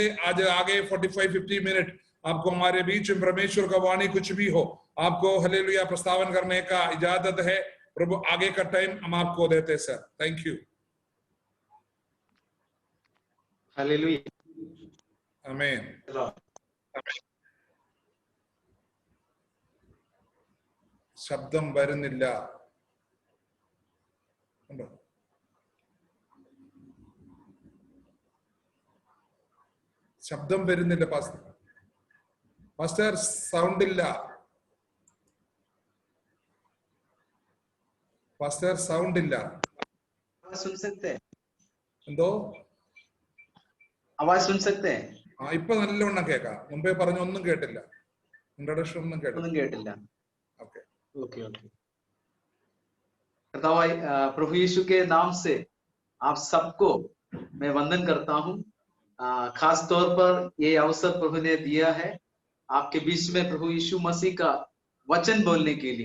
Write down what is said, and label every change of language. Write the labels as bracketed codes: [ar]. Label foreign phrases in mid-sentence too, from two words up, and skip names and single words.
[hi] आज आगे 45-50 मिनट आपको हमारे बीच में परमेश्वर का वाणी कुछ भी हो, आपको हालेलुया प्रस्तावन करने का इजाजत है। प्रभु आगे का टाइम हम आपको देते हैं सर। [en] thank you. [hi] हालेलुया। [ml] आमीन। ശബ്ദം വരുന്നില്ല. ശബ്ദം വരുന്നില്ല പാസ്റ്റർ. പാസ്റ്റർ സൗണ്ട് ഇല്ല. പാസ്റ്റർ സൗണ്ട് ഇല്ല. [hi] सुन सकते हैं? [ml] എന്തോ [hi] आवाज सुन सकते हैं? [ml] ഇപ്പൊ നല്ലവണ്ണം കേൾക്കാം. മുമ്പേ പറഞ്ഞ ഒന്നും കേട്ടില്ല. ഇൻട്രൊഡക്ഷൻ ഒന്നും കേട്ടില്ല. [en] ओके okay okay. [hi] प्रभु यीशु के नाम से आप सबको मैं वंदन करता हूं। खास तौर पर ये अवसर प्रभु ने दिया है आपके बीच में प्रभु यीशु मसीह का वचन बोलने के लिए।